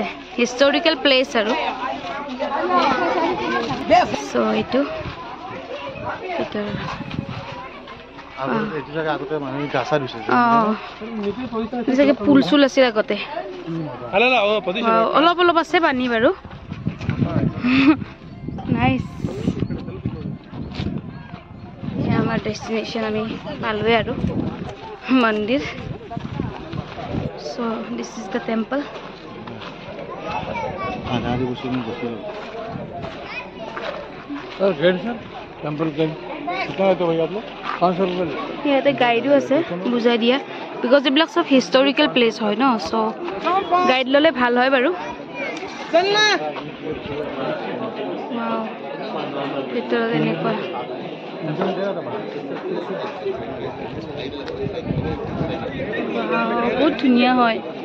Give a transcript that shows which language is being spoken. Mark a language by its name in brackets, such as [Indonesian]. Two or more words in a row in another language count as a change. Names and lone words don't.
[English] historical place [Assamese] আৰু. সো এইটো পুল চুল আছিল আগতে. অলপ অলপ আছে পানী বাৰু. নাইচ. আমাৰ ডেষ্টিনেশ্যন আমি পালোৱে আৰু মন্দিৰ. [English] So this is the temple. [Hindi] टेम्पल के कितना है तो भैया आप लोग 500 रुपये. [Assamese] ইয়াতে গাইডো আছে বুজাই দিয়া, বিকজ এইবিলাক সব [English] historical place [Assamese] হয় ন. চ' গাইড ল'লে ভাল হয় বাৰু. ভিতৰত এনেকুৱা বহুত ধুনীয়া হয়.